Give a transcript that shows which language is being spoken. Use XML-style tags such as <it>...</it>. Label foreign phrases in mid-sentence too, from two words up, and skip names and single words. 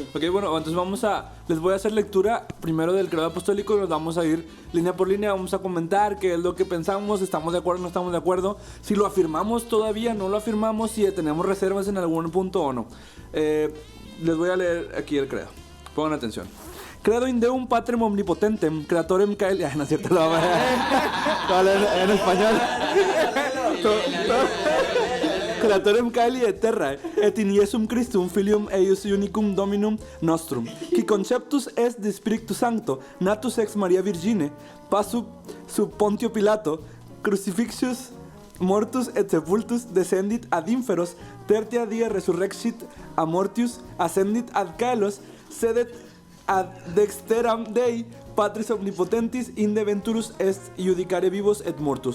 <es>Ok, bueno, entonces les voy a hacer lectura primero del credo apostólico y nos vamos a ir línea por línea, vamos a comentar qué es lo que pensamos, estamos de acuerdo, no estamos de acuerdo, si lo afirmamos todavía, no lo afirmamos, si tenemos reservas en algún punto o no. Les voy a leer aquí el credo, pongan atención.</es> <la>Credo in Deum Patrem Omnipotentem, Creatorem Caeli...</la> <es>no es cierto, lo en español.</es> <la>Creatorem Caeli et terra, et in Iesum Christum filium eius unicum Dominum nostrum, qui conceptus est de Spiritu Sancto, natus ex Maria Virgine, passu sub Pontio Pilato, crucifixus mortus et sepultus descendit ad inferos, tertia die resurrexit a mortius, ascendit ad caelos, sedet ad dexteram Dei, Patris omnipotentis, inde venturus est judicare vivos et mortus.</la>